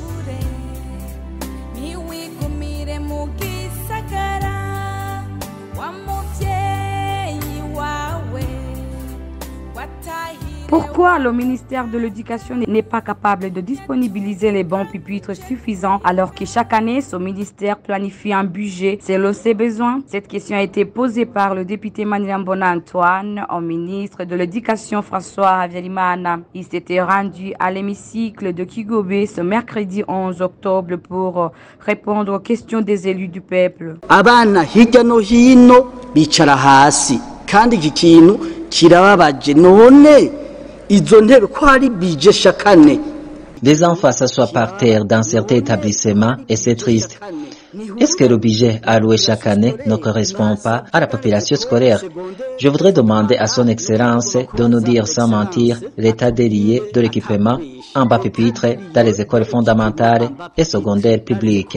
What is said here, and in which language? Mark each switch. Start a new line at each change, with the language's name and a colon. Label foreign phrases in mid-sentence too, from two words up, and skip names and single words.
French: Pourquoi le ministère de l'Éducation n'est pas capable de disponibiliser les bancs pupitres suffisants alors que chaque année, ce ministère planifie un budget selon ses besoins? Cette question a été posée par le député Manirambona Antoine au ministre de l'Éducation François Havyarimana. Il s'était rendu à l'hémicycle de Kigobe ce mercredi 11 octobre pour répondre aux questions des élus du peuple.
Rundi: Abana hirya no hino bicara hasi kandi iki kintu kirababaje none.
French: Les enfants s'assoient par terre dans certains établissements et c'est triste. Est-ce que le budget alloué chaque année ne correspond pas à la population scolaire? Je voudrais demander à son Excellence de nous dire sans mentir l'état délié de l'équipement en bas pupitre dans les écoles fondamentales et secondaires publiques.